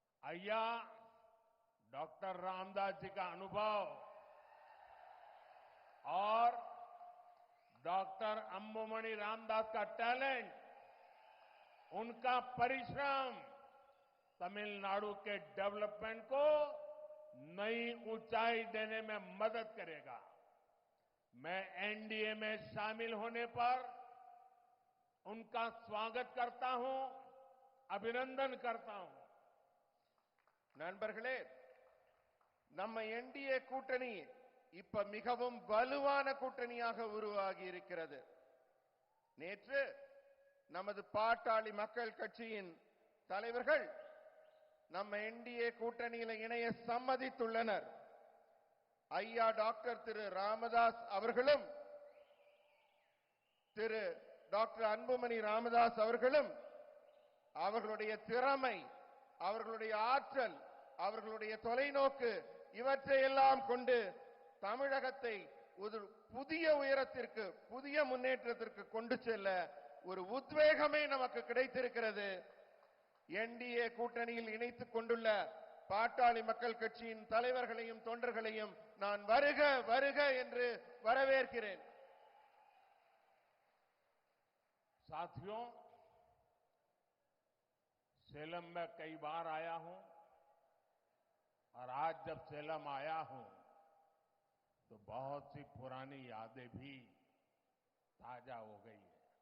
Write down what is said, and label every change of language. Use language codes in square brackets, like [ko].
[hi] अय्या doctor Ramdas ji का अनुभव और डॉक्टर अंबुमणि रामदास का टैलेंट, उनका परिश्रम तमिलनाडु के डेवलपमेंट को नई ऊंचाई देने में मदद करेगा। मैं एनडीए में शामिल होने पर उनका स्वागत करता हूं, अभिनंदन करता हूं। [ta] நண்பர்களே, நம்ம என்டிஏ கூட்டணி இப்ப மிகவும் வலுவான கூட்டணியாக உருவாகி இருக்கிறது. நேற்று நமது பாட்டாளி மக்கள் கட்சியின் தலைவர்கள் நம்ம என்டிஏ கூட்டணியில இணைய சம்மதித்துள்ளனர். ஐயா டாக்டர் திரு ராமதாஸ் அவர்களும் திரு டாக்டர் அன்புமணி ராமதாஸ் அவர்களும் அவர்களுடைய திறமை, அவர்களுடைய ஆற்றல், அவர்களுடைய தொலைநோக்கு இவற்றையெல்லாம் கொண்டு தமிழகத்தை ஒரு புதிய உயரத்திற்கு, புதிய முன்னேற்றத்திற்கு கொண்டு செல்ல ஒரு உத்வேகமே நமக்கு கிடைத்திருக்கிறது. என்டிஏ கூட்டணியில் இணைத்துக் கொண்டுள்ள பாட்டாளி மக்கள் கட்சியின் தலைவர்களையும் தொண்டர்களையும் நான் வருக வருக என்று வரவேற்கிறேன். [hi] साथियों, सेलम में कई बार आया हूं और आज जब सेलम आया हूं तो बहुत सी पुरानी यादें भी ताजा हो गई है।